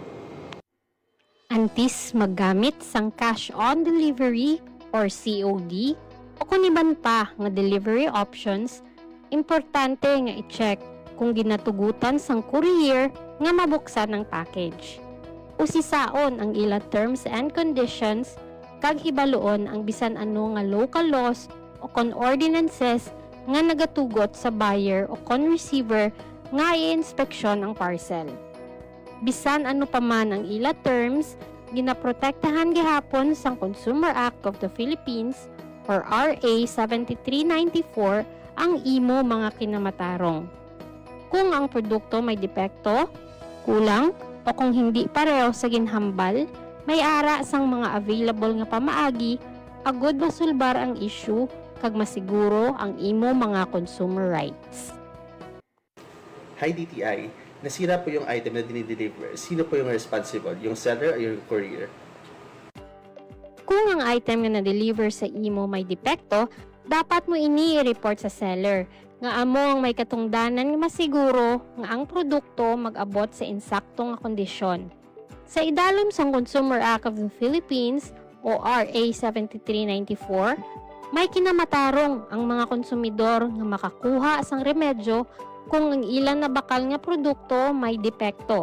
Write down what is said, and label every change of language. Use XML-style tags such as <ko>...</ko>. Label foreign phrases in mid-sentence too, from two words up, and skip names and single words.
<hil>Antis maggamit sang</hil> <en>cash on delivery</en> <hil>or COD o kung iban pa nga</hil> <en>delivery options,</en> <hil>importante nga i-check kung ginatugutan sang courier nga mabuksan ang package. Usisaon ang ila</hil> <en>terms and conditions</en> <hil>kag hibaluon ang bisan ano nga</hil> <en>local laws</en> <hil>o kon ordinances nga nagatugot sa buyer o kon receiver nga i-inspeksyon ang parcel. Bisan ano pa man ang ila terms, ginaprotektahan gihapon sang Consumer Act of the Philippines or RA 7394 ang imo mga kinamatarong. Kung ang produkto may depekto, kulang, o kung hindi pareho sa ginhambal, may ara sang mga available nga pamaagi, agod masulbar ang issue kag masiguro ang imo mga</hil> <en>consumer rights.</en> <tl>Hi DTI, nasira po yung item na dinideliver. Sino po yung responsible? Yung seller o yung courier?</tl> <hil>Kung ang item nga na-deliver sa imo may depekto, dapat mo ini i-report sa seller nga amo ang may katungdanan nga masiguro nga ang produkto mag-abot sa insaktong nga kondisyon. Sa idalom sang Consumer Act of the Philippines o RA 7394, may kinamatarong ang mga konsumidor nga makakuha sang remedyo kung ang ilan na bakal nga produkto may depekto.</hil>